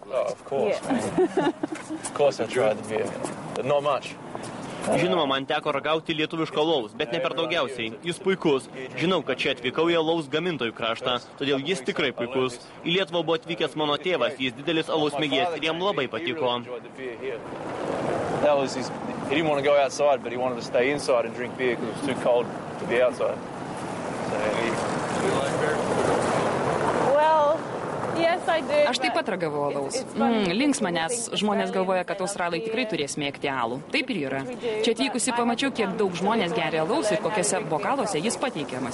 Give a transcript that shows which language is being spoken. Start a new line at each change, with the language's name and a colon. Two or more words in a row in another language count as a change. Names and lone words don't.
Lithuanian: Žinoma, man teko ragauti lietuviško alaus, bet ne per daugiausiai. Jis puikus. Žinau, kad čia atvykau į alaus gamintojų kraštą, todėl jis tikrai puikus. Į Lietuvą buvo atvykęs mano tėvas, jis didelis alaus mėgėjas ir jam labai patiko.
English: He didn't want to go outside, but he wanted to stay inside and drink beer because it was too cold to be outside.
Lithuanian: Aš taip pat ragavau alaus. Linksma, nes žmonės galvoja, kad australai tikrai turės mėgti alų. Taip ir yra. Čia atvykusi pamačiau, kiek daug žmonės geria alaus ir kokiuose bokaluose jis pateikiamas.